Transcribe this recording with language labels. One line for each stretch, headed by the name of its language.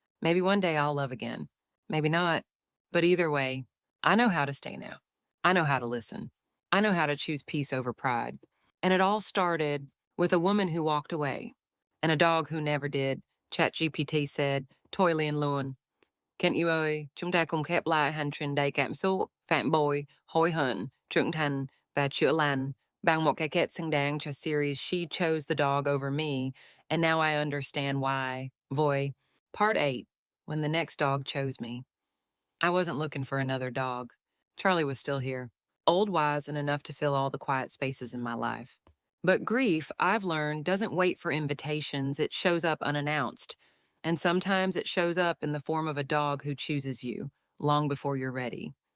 English: Maybe one day I'll love again. Maybe not. But either way, I know how to stay now. I know how to listen. I know how to choose peace over pride. And it all started with a woman who walked away and a dog who never did. ChatGPT said, Toily and Loon.
Vietnamese: Kent you ơi, chúng ta cùng khép lại hành trình đầy cảm xúc, phản bội, hối hận, trưởng thành và chữa lành bằng một cái kết xứng đáng cho series She Chose the Dog Over Me, and now I understand why.
English: Voy. Part 8, When the Next Dog Chose Me. I wasn't looking for another dog. Charlie was still here, old, wise, and enough to fill all the quiet spaces in my life. But grief, I've learned, doesn't wait for invitations. It shows up unannounced. And sometimes it shows up in the form of a dog who chooses you, long before you're ready.